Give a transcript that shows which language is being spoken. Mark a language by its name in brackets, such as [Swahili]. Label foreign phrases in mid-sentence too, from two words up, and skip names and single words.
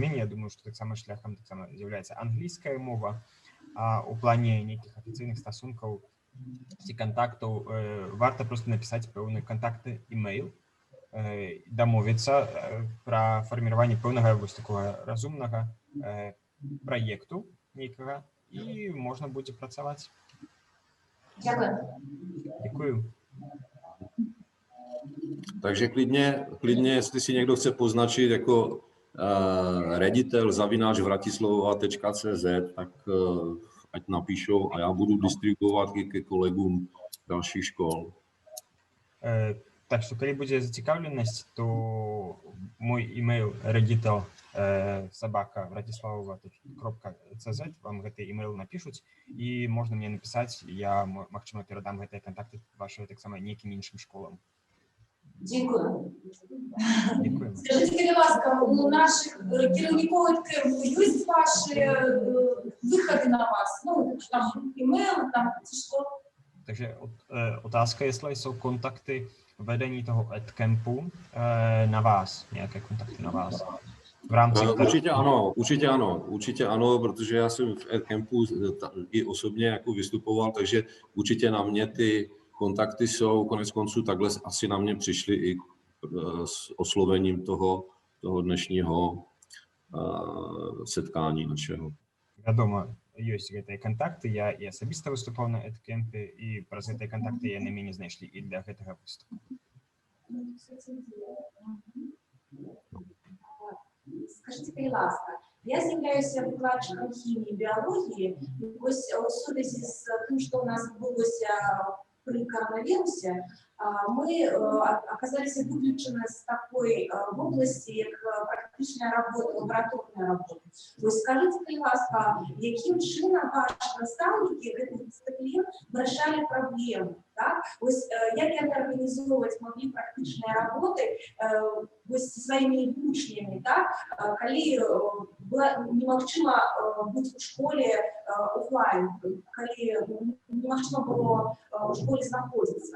[Belarusian] Я думаю, што таксама шляхам таксама з'яўляецца англійская мова, а ў плане нейкіх афіцыйных стасункаў ці кантактаў варта проста напісаць пэўны кантакты імейл, дамовіцца пра фарміраванне пэўнага вось такога разумнага праекту нейкага, і можна будзе працаваць. [Czech] Děkuji. Takže klidně, jestli si někdo chce poznačit jako reditel @vratislava.cz, tak ať napíšou a já budu distribuovat i ke kolegům dalších škol. [Belarusian] Так што калі будзе зацікаўленасць, то мой email reditel@vratislava.cz вам гэты email напішуць і можна мне напісаць, я магчыма перадам гэтыя кантакты вашыя таксама нейкім іншым школам. [Ukrainian] Дякую. Дякуємо. Скажіть, будь ласка, у наших керівників КМУ є ваші виходи на вас? Ну, там, імейл, там, чи що? [Czech] Takže otázka, jestli jsou kontakty vedení toho EdCampu na vás, nějaké kontakty na vás v rámci Určitě ano, protože já jsem v EdCampu i osobně jako vystupoval, takže určitě na mě ty kontakty jsou, konec konců takhle asi na mě přišli i s oslovením toho dnešního setkání našeho. [Belarusian] Вядома, ёсць гэтыя контакты, я і асабіста выступаў на EdCampе, і праз гэтыя контакты яны мяне знайшлі і для гэтага выступу. [Ukrainian] Скажіть, будь ласка, я з'являюся викладчиком хімії, біології, і ось у сувязі з тим, що у нас відбулося при коронавірусі, [Russian] мы оказались выключены с такой области, как практичная работа, лабораторная работа. То есть скажите, [Ukrainian] будь ласка, яким чином ваши наставники [Russian] этих дисциплин [Ukrainian] вирішали проблему? Так? Ось як організовувати могли практичні роботи ось зі своїми учнями, так? Коли немагчыма бути у школі офлайн, коли немагчыма було у школі знаходитися.